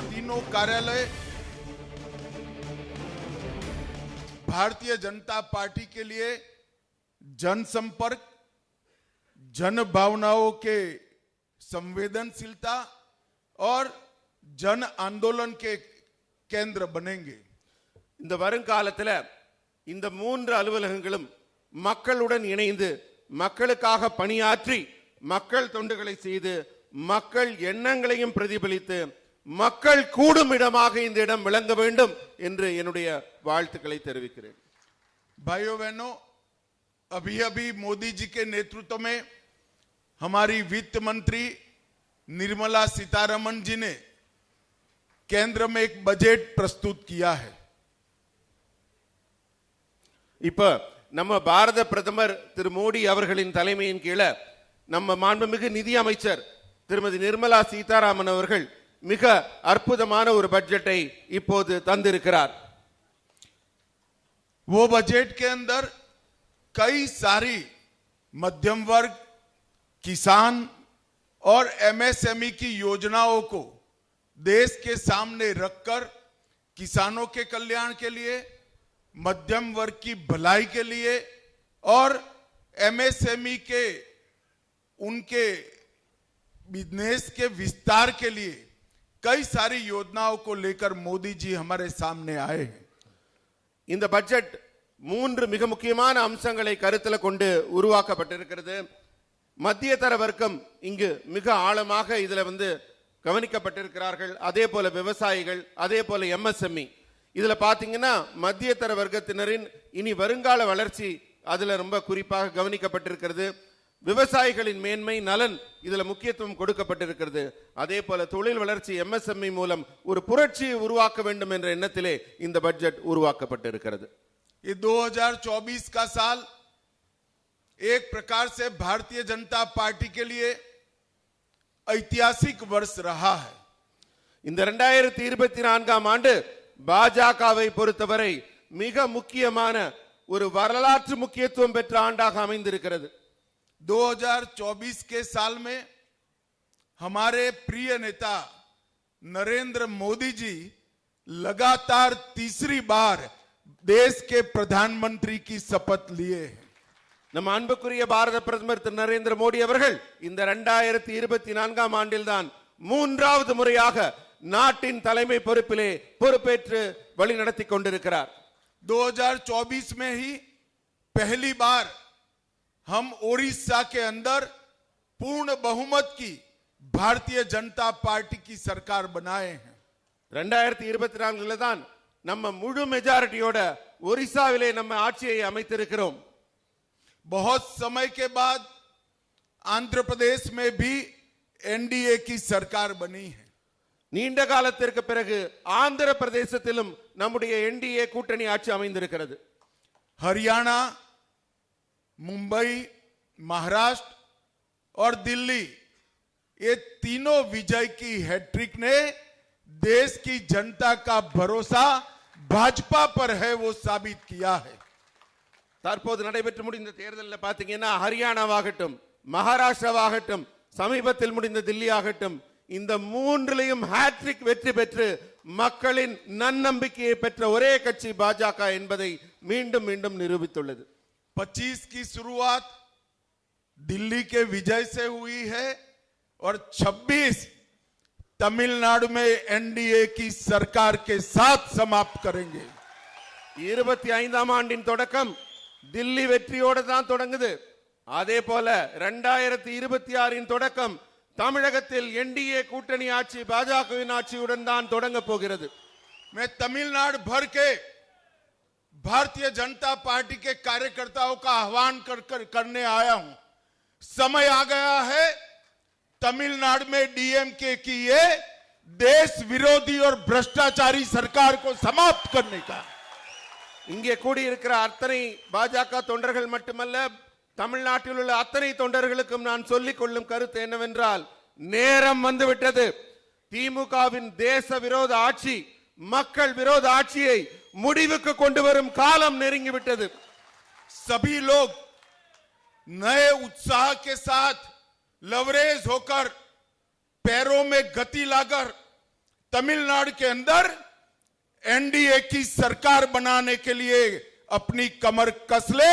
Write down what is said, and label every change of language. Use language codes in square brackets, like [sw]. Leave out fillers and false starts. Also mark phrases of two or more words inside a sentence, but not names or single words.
[hi] तीनों कार्यालय भारतीय जनता पार्टी के लिए जनसंपर्क, जन भावनाओं के संवेदनशीलता और जन आंदोलन के केंद्र बनेंगे. [ta] இந்த வருங்காலத்தில் இந்த மூன்று அலுவலகங்களும் மக்களுடன் இணைந்து மக்களுக்காக பணியாற்றி மக்கள் தொண்டுகளை செய்து மக்கள் எண்ணங்களையும் பிரதிபலித்து மக்கள் கூடும் இடமாக இந்த இடம் விளங்க வேண்டும் என்று என்னுடைய வாழ்த்துக்களை தெரிவிக்கிறேன். [hi] भाइयों बहनों, अभी अभी मोदी जी के नेतृत्व में हमारी वित्त मंत्री निर्मला सीतारमण जी ने केंद्र में एक बजट प्रस्तुत किया है. [ta] இப்ப நம்ம பாரத பிரதமர் திரு மோடி அவர்களின் தலைமையின் கீழ நம்ம மாண்புமிகு நிதி அமைச்சர் திருமதி நிர்மலா சீதாராமன் அவர்கள் மிக அற்புதமான ஒரு பட்ஜெட்டை இப்போது தந்திருக்கிறார். [hi] वो बजट के अंदर कई सारी मध्यम वर्ग, किसान और एमएसएमई की योजनाओं को देश के सामने रखकर किसानों के कल्याण के लिए, मध्यम वर्ग की भलाई के लिए और एमएसएमई के उनके बिजनेस के विस्तार के लिए कई सारी योजनाओं को लेकर मोदी जी हमारे सामने आए हैं. [ta] இந்த பட்ஜெட் மூன்று மிக முக்கியமான அம்சங்களை கருத்தில் கொண்டு உருவாக்கப்பட்டிருக்கிறது. மத்திய தர வர்க்கம் இங்கு மிக ஆழமாக இதுல கவனிக்கப்பட்டிருக்கிறார்கள். அதே போல விவசாயிகள், அதே போல எம்எஸ்எம்இ. இதுல பாத்தீங்கன்னா மத்திய தர வர்க்கத்தினரின் இனி வருங்கால வளர்ச்சி அதுல ரொம்ப குறிப்பாக கவனிக்கப்பட்டிருக்கிறது. விவசாயிகளின் மேன்மை நலன் இதுல முக்கியத்துவம் கொடுக்கப்பட்டிருக்கிறது. அதே போல தொழில் வளர்ச்சி எம்எஸ்எம்இ மூலம் ஒரு புரட்சியை உருவாக்க வேண்டும் என்ற எண்ணத்திலே இந்த பட்ஜெட் உருவாக்கப்பட்டிருக்கிறது. [hi] ये 2024 का साल एक प्रकार से भारतीय जनता पार्टी के लिए ऐतिहासिक वर्ष रहा है. [ta] இந்த 2024ஆம் ஆண்டு பாஜகவை பொறுத்தவரை மிக முக்கியமான ஒரு வரலாற்று முக்கியத்துவம் பெற்ற ஆண்டாக அமைந்திருக்கிறது. [hi] 2024 के साल में हमारे प्रिय नेता नरेंद्र मोदी जी लगातार तीसरी बार देश के प्रधानमंत्री की शपथ लिए हैं. [ta] நம் அன்புக்குரிய பாரத பிரதமர் திரு நரேந்திர மோடி அவர்கள் இந்த 2024ஆம் ஆண்டில்தான் மூன்றாவது முறையாக நாட்டின் தலைமை பொறுப்பிலே பொறுப்பேற்று வழி நடத்தி கொண்டிருக்கிறார். [hi] 2024 में ही पहली बार हम ओडिशा के अंदर पूर्ण बहुमत की भारतीय जनता पार्टी की सरकार बनाए हैं. [ta] 2024 தான் நம்ம முழு மெஜாரிட்டியோட ஒரிசாவிலே நம்ம ஆட்சியை அமைத்திருக்கிறோம். [hi] बहुत समय के बाद आंध्र प्रदेश में भी एनडीए की सरकार बनी है. [ta] நீண்ட காலத்திற்கு பிறகு ஆந்திர பிரதேசத்திலும் நம்முடைய என்டிஏ கூட்டணி ஆட்சி அமைந்திருக்கிறது. [hi] हरियाणा, मुंबई, महाराष्ट्र और दिल्ली, ये तीनों विजय की हैट्रिक ने देश की जनता का भरोसा भाजपा पर है वो साबित किया है. [ta] தற்போது நடைபெற்று முடிந்த தேர்தலில் பாத்தீங்கன்னா ஹரியானாவாகட்டும், மகாராஷ்டிராவாகட்டும், சமீபத்தில் முடிந்த தில்லி ஆகட்டும், இந்த மூன்றிலையும் ஹேட்ரிக் வெற்றி பெற்று மக்களின் நன்னம்பிக்கையை பெற்ற ஒரே கட்சி பாஜக என்பதை மீண்டும் மீண்டும் நிரூபித்துள்ளது. [hi] 25 की शुरुआत दिल्ली के विजय से हुई है और 26 तमिलनाडु में एनडीए की सरकार के साथ समाप्त करेंगे. [ta] 25ஆம் ஆண்டின் தொடக்கம் தில்லி வெற்றியோடு தான் தொடங்குது. அதே போல 2026 தொடக்கம் தமிழகத்தில் என்டிஏ கூட்டணி ஆட்சி பாஜகவின் ஆட்சியுடன் தான் தொடங்க போகிறது. [hi] मैं तमिलनाडु भर के भारतीय जनता पार्टी के कार्यकर्ताओं का आह्वान करने आया हूं. समय आ गया है तमिलनाडु में डीएमके की ये देश विरोधी और भ्रष्टाचारी सरकार को समाप्त करने का. [ta] இங்கே கூடியிருக்கிற அத்தனை பாஜக தொண்டர்கள் மட்டுமல்ல, தமிழ்நாட்டில் உள்ள அத்தனை தொண்டர்களுக்கும் நான் சொல்லிக் கொள்ளும் கருத்து என்னவென்றால், நேரம் வந்துவிட்டது. திமுகவின் தேச விரோத ஆட்சி, மக்கள் விரோத ஆட்சியை முடிவுக்கு கொண்டு வரும் காலம் நெருங்கிவிட்டது. [hi] सभी लोग नए उत्साह के साथ लवरेज होकर पैरों में गति लाकर तमिलनाडु के अंदर एनडीए की सरकार बनाने के लिए अपनी कमर कस ले।